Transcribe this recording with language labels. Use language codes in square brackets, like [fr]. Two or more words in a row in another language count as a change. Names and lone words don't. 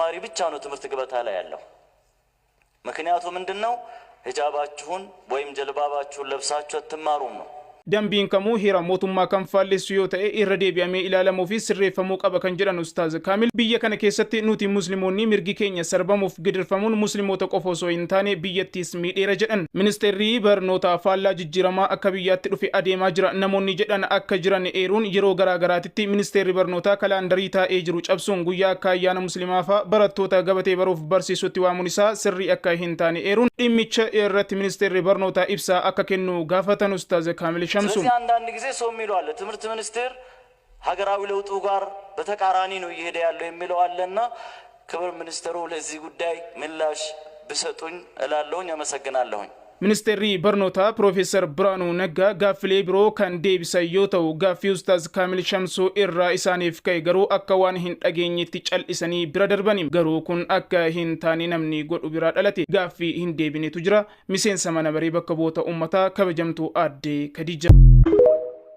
[am] ተማሪ ብቻ ነው ትምህርት ገበታ ላይ ያለው። ምክንያቱ ምንድነው? ሂጃባችሁን ወይም ጀልባባችሁን ለብሳችሁ አትማሩም ነው። [om] dambiin kamuu hira mootummaa kan faalleessu yoo ta'e irra deebi'amee ilaalamuu fi sirreeffamuu qaba kan jedhan Ustaaz Kaamil biyya kana keessatti nuti musliimoonni mirgi keenya sarbamuuf gidirfamuun musliimoota qofa osoo hin taane biyyattiis miidheera jedhan. Ministeerri barnoota faallaa jijjiiramaa akka biyyaatti dhufe adeemaa jira namoonni jedhan akka jiran eeruun yeroo garaagaraatitti ministeerri barnoota kalaandarii taa'ee jiru cabsuun guyyaa akka ayyaana musliimaa fa'a barattoota gabatee baruuf barsiisutti waamuun isaa sirrii akka hin taane eeruun dhimmicha irratti ministeerri barnoota ibsaa akka kennu gaafatan Ustaaz Kaamil [am] ስለዚህ አንዳንድ ጊዜ ሰው የሚለው አለ ትምህርት ሚኒስቴር ሀገራዊ ለውጡ ጋር በተቃራኒ ነው እየሄደ ያለው የሚለው አለና ክብር ሚኒስትሩ ለዚህ ጉዳይ ምላሽ ቢሰጡኝ እላለሁኝ። አመሰግናለሁኝ። [om] Ministeerri barnoota Profeesar Biraanuu Naggaa gaaffilee biroo kan deebisan yoo ta'u gaaffii Ustaaz Kaamil Shamsuu irraa isaaniif ka'e garuu akka waan hin dhageenyetti cal'isanii bira darbani. Garuu kun akka hin taane namni godhu biraa dhalate gaaffii hin deebinetu jira. Miseensa mana baree bakka bu'oota uummataa kabajamtuu aadde Khadija.